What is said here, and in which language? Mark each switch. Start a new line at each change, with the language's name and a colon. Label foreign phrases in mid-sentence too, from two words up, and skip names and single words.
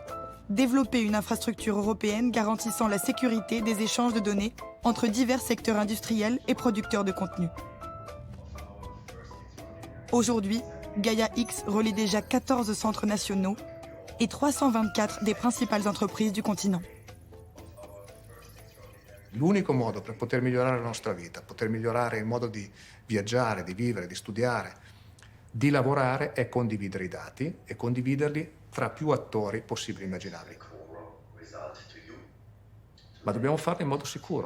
French: Développer une infrastructure européenne garantissant la sécurité des échanges de données entre divers secteurs industriels et producteurs de contenu. Aujourd'hui, Gaia X relie déjà 14 centres nationaux et 324 des principales entreprises du continent.
Italian: L'unico modo per poter migliorare la nostra vita, poter migliorare il modo di viaggiare, di vivere, di studiare, di lavorare è condividere i dati e condividerli tra più attori possibili e immaginabili. Ma dobbiamo farlo in modo sicuro.